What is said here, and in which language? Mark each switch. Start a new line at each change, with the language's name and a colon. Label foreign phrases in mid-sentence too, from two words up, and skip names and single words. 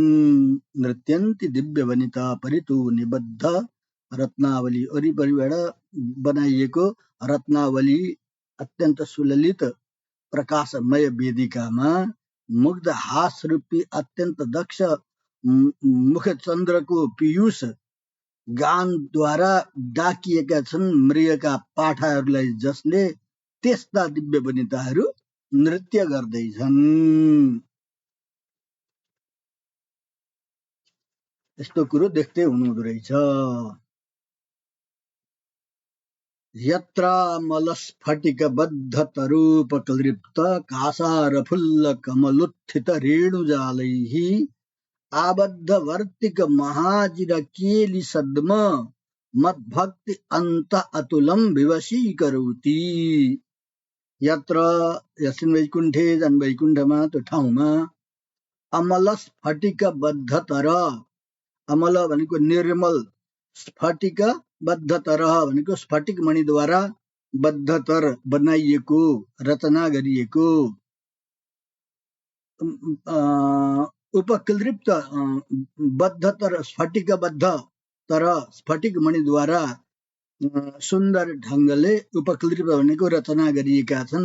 Sanskrit: नृत्यन्ती दिव्य वनिता परितो निबद्ध रत्नावली,
Nepali: वरिपरिबाट बनाइएको रत्नावली अत्यन्त सुललित प्रकाशमय वेदिकामा मुग्ध हास रूपी अत्यन्त दक्ष मुख चन्द्रको पीयूष गानद्वारा डाकिएका छन् मृगका पाठाहरूलाई, जसले त्यस्ता दिव्य वनिताहरू नृत्य गर्दैछन्। यस्तो कुरो देख्दै हुनुहुँदो रहेछ।
Sanskrit: यत्रामलस्फटिकबद्धतरूपकल्पित कासारफुल्लकमलोत्थित रेणुजालैः आबद्धवर्तिक महाजिरकेलिसद्म मद्भक्ति अन्त अतुलं विवशीकरोति। यत्र यस्मिन् वैकुण्ठे,
Nepali: जन वैकुण्ठमा, त्यो ठाउँमा अमलस्फटिकबद्धतर, अमल भनेको निर्मल, स्फटिक बद्धतर भनेको स्फटिक मणिद्वारा बद्धतर बनाइएको, रचना गरिएको, उपकल्पित बद्धतर स्फटिक बद्ध तर स्फटिक मणिद्वारा सुन्दर ढङ्गले उपकल्पित भनेको रचना गरिएका छन्।